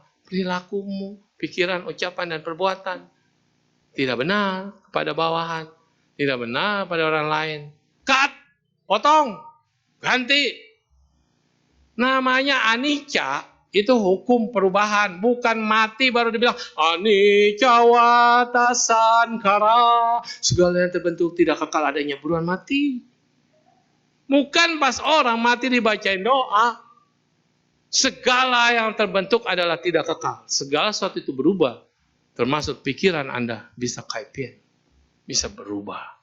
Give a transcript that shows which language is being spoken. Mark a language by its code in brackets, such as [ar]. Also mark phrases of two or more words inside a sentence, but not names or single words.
[id] Perilakumu, pikiran, ucapan, dan perbuatan tidak benar kepada bawahan, tidak benar pada orang lain. Cut, potong, ganti. Namanya anicca, itu hukum perubahan, bukan mati baru dibilang [pi] anicca wata sankara. [id] Segala yang terbentuk tidak kekal adanya, buruan mati. Bukan pas orang mati dibacain doa. Segala yang terbentuk adalah tidak kekal. Segala sesuatu itu berubah. Termasuk pikiran Anda bisa kaipian. Bisa berubah.